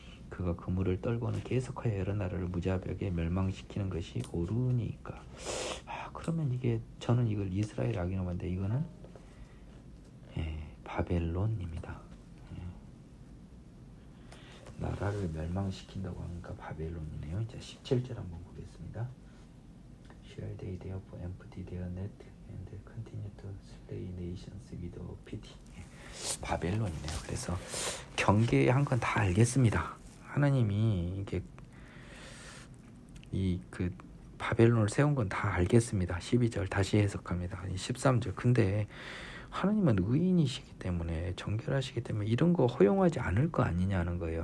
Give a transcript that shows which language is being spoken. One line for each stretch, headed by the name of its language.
Korean: 그가 그물을 떨고는 계속하여 여러 나라를 무자비하게 멸망시키는 것이 옳으니까. 그러면 이게 저는 이걸 이스라엘 악인으로 봤는데 이거는 바벨론입니다. 나라를 멸망시킨다고 하니까 바벨론이네요. 이제 17절 한번 보겠습니다.
English: Shall they therefore empty their net and continue to slay nations with pity.
Korean: 바벨론이네요. 그래서 경계한 건 다 알겠습니다. 하나님이 이게 그 바벨론을 세운 건 다 알겠습니다. 12절 다시 해석합니다. 13절 근데 하나님은 의인이시기 때문에 정결하시기 때문에 이런 거 허용하지 않을 거 아니냐는 거예요.